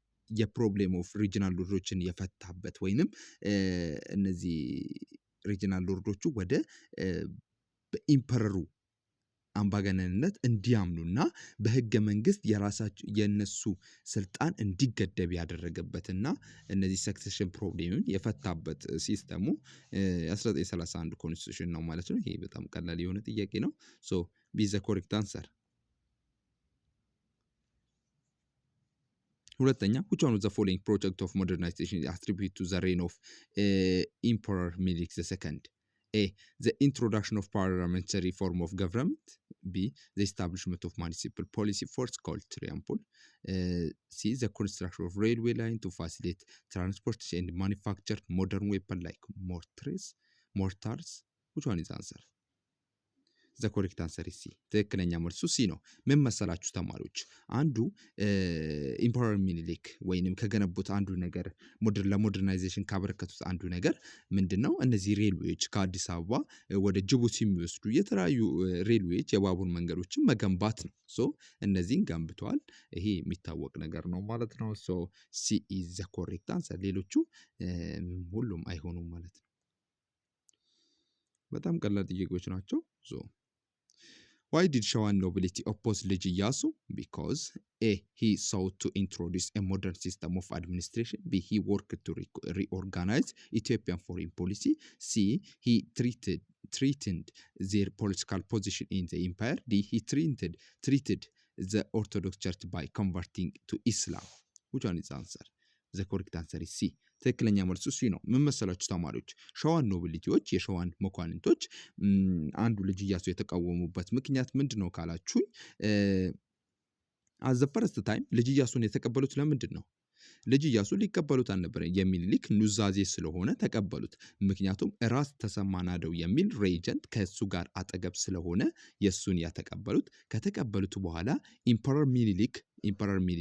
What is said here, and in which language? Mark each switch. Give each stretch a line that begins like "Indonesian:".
Amharic: የፕሮብሌም ኦፍ ሪጂናል ሎርዶችን የፈታበት ወይንም እነዚህ ሪጂናል ሎርዶቹ ወደ በኢምፐረሩ አምባገነንነት እንዲያምኑና በህገ መንግስት የራሳቸው የነሱ ስልጣን እንዲገደብ ያደረገበትና እነዚህ ሰክሰሽን ፕሮብሌምን የፈታበት ሲስተሙ 1931 ኮንስቲቱሽን ነው ማለት ነው ይሄ በጣም ቀላል የሆነ ጥያቄ ነው
English: ሶ ቢ ዘ ኮሬክት አንሰር ሁለተኛ which one of the following project of modernization is attributed to the reign of Emperor Menelik II A. The introduction of parliamentary form of government. B. The establishment of municipal policy force called Triampol. C. The construction of railway line to facilitate transport and manufacture modern weapons like mortars. Which one is the answer? The correct answer is C.
Amharic: ትክክለኛ መልሱ ሲ ነው ምን መሰላችሁ ተማሪዎች አንዱ ኢምፐረር ሚኒሊክ ወይንም ከገነቡት አንዱ ነገር ለሞደርናይዜሽን ካበረከቱት አንዱ ነገር ምንድነው እነዚህ ሬልዌዎች ከአዲስ አበባ ወደ ጅቡቲ የሚወስዱ የተለያዩ ሬልዌዎች የባቡር መንገዶችን መገንባት ነው ሶ እነዚህን ገንብተዋል ይሄ የሚታወቅ ነገር ነው ማለት ነው
English: ሶ ሲ ኢዝ ዘ ኮሬክት አንሰር
Amharic: ሌሎቹ ሁሉም አይሆኑም ማለት ነው በጣም ቀላል ጥያቄዎች ናቸው ሶ
English: Why did Shawan nobility oppose Liji Iyasu? Because A. He sought to introduce a modern system of administration. B. He worked to reorganize Ethiopian foreign policy. C. He threatened their political position in the empire. D. He treated the Orthodox Church by converting to Islam. Which one is the answer? The correct answer is C.
Amharic: ትክክለኛ መልሱ ሲ ነው ምን መሰላችሁ ተማሪዎች ሸዋን ኖቢሊቲዎች የሸዋን መኳንንቶች አንዱ ልጅ ኢያሱ የተቃወሙበት ምክንያት ምንድነው ካላችሁኝ
English: at the first time
Amharic: ልጅ ኢያሱን የተቀበሉት ለምንድነው ልጅ ኢያሱ ሊቀበሉት አልነበረ የሚኒሊክ ኑዛዜ ስለሆነ ተቀበሉት ምክንያቱም ራስ ተሰማናደው የሚል ሬጀንት ከሱ ጋር አጠገብ ስለሆነ የሱን ያተቀበሉት ከተቀበሉት በኋላ ኢምፐረር